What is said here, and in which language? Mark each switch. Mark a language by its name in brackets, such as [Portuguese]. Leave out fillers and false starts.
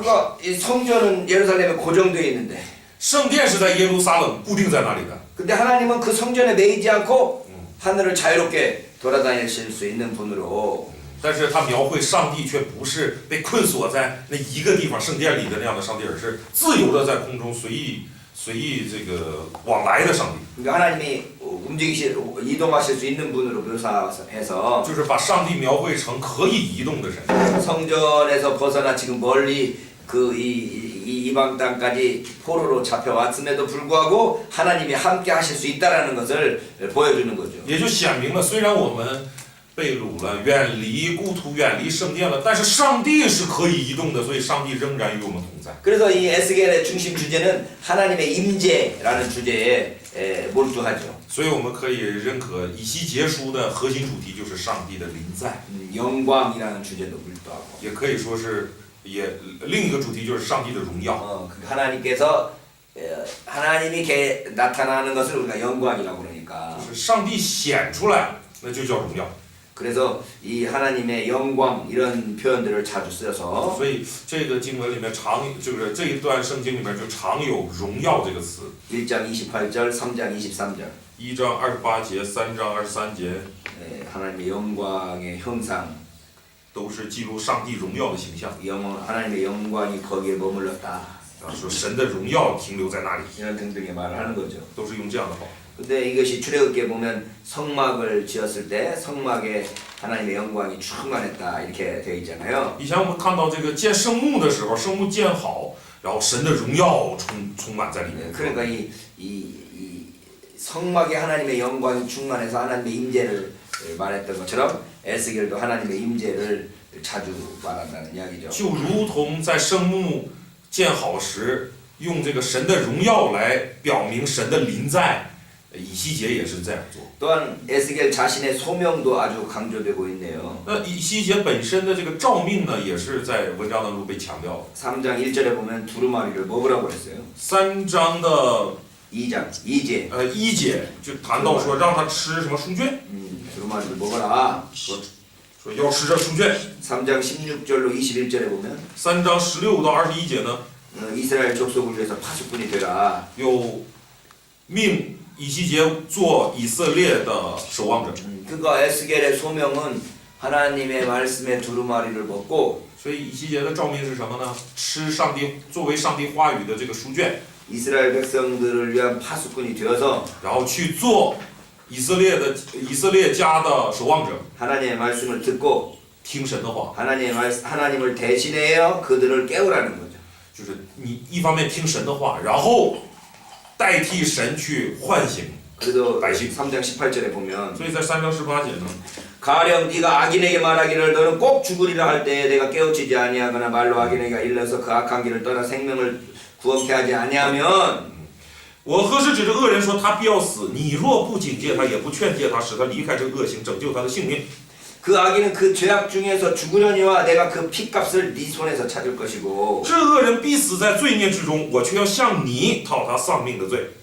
[Korean] 그러니까 이 성전은 예루살렘에 고정되어 있는데 [Chinese] 圣殿是在耶路撒冷固定在那里的， [Korean] 근데 하나님은 그 성전에 매이지 않고 하늘을 자유롭게 돌아다니실 수 있는 분으로 [Chinese] 但是他描绘上帝却不是被困锁在那一个地方圣殿里的那样的上帝，而是自由的在空中随意这个往来的上帝。 [Korean] 그러니까 하나님이 이동하실 수 있는 분으로 묘사해서 [Chinese] 就是把上帝描绘成可以移动的神。 [Korean] 성전에서 벗어나 지금 멀리 그 이방 땅까지 포로로 잡혀왔음에도 불구하고 하나님이 함께 하실 수 있다라는 것을 보여주는 거죠. [Chinese] 也就显明了，虽然我们被掳了，远离故土，远离圣殿了，但是上帝是可以移动的，所以上帝仍然与我们同在。 [Korean] 그래서 이 에스겔의 중심 주제는 하나님의 임재라는 주제에 몰두하죠. [Chinese] 所以我们可以认可以西结书的核心主题就是上帝的临在， [Korean] 영광이라는 주제도 몰두하고 [Chinese] 也可以说是另一个主题就是上帝的荣耀。 [Korean] 하나님께서 하나님이 나타나는 것을 우리가 영광이라고 그러니까 [Chinese] 就是上帝显出来，那就叫荣耀。 [Korean] 그래서 이 하나님의 영광 이런 표현들을 자주 쓰여서 [Chinese] 所以这个经文里面就是这一段圣经里面就常有荣耀这个词。 [Korean] 1장 28절, 3장 23절 [Chinese] 1章28节、3章23节， [Korean] 하나님의 영광의 형상 [Chinese] 都是记录上帝荣耀的形象。 [Korean] 하나님의 영광이 거기에 머물렀다 [Chinese] 啊，说神的荣耀停留在那里， [Korean] 이런 등등의 말을 하는 거죠. [Chinese] 都是用这样的话。 [Korean] 근데 이것이 출애굽기에 보면 성막을 지었을 때 성막에 하나님의 영광이 충만했다 이렇게 되어 있잖아요. [Chinese] 以前我们看到这个建圣幕的时候，圣幕建好，然后神的荣耀充满在里面。 [Korean] 그러니까 이 성막에 하나님의 영광이 충만해서 하나님의 임재를 말했던 것처럼 에스겔도 하나님의 임재를 자주 말한다는 이야기죠. [Chinese] 就如同在圣幕建好时，用这个神的荣耀来表明神的临在。以西结也是这样做。 [Korean] 또한 에스겔 자신의 소명도 아주 강조되고 있네요. [Chinese] 那以西结本身的这个召命呢，也是在文章当中被强调。 [Korean] 3장 1절에 보면 두루마리를 먹으라고 그랬어요. [Chinese] 3章的 [Korean] 2장 2제 [Chinese] 1节就谈到说让他吃什么书卷， [Korean] 두루마리를 먹어라. [Chinese] 说要吃这书卷。 [Korean] 3장 16절로 21절에 보면 [Chinese] 3章16到21节呢， [Korean] 이스라엘 족속을 위해서 파수꾼이 되라. [Chinese] 有命以西结做以色列的守望者。 [Korean] 그러니까 에스겔의 소명은 하나님의 말씀의 두루마리를 먹고 [Chinese] 所以以西结的召命是什么呢？吃上帝作为上帝话语的这个书卷， [Korean] 이스라엘 백성들을 위한 파수꾼이 되어서 [Chinese] 然后去做以色列家的守望者， [Korean] 하나님의 말씀을 듣고 [Chinese] 听神的话， [Korean] 하나님을 대신하여 그들을 깨우라는 거죠. [Chinese] 就是你一方面听神的话，然后代替神去唤醒 [Korean] 그래도 [Chinese] 百姓。 [Korean] 3장 18절에 보면 [Chinese] 所以在3章18节呢， [Korean] 가령 네가 악인에게 말하기를 너는 꼭 죽으리라 할 때에 내가 깨우치지 아니하거나 말로 악인에게 일러서 그 악한 길을 떠나 생명을 구원케 하지 아니하면 [Chinese] 我何时指着恶人说他必要死？你若不警戒他，也不劝诫他，使他离开这恶行，拯救他的性命， [Korean] 그 악인은 그 죄악 중에서 죽으려니와 내가 그 피값을 네 손에서 찾을 것이고 [Chinese] 这恶人必死在罪孽之中，我却要向你讨他丧命的罪。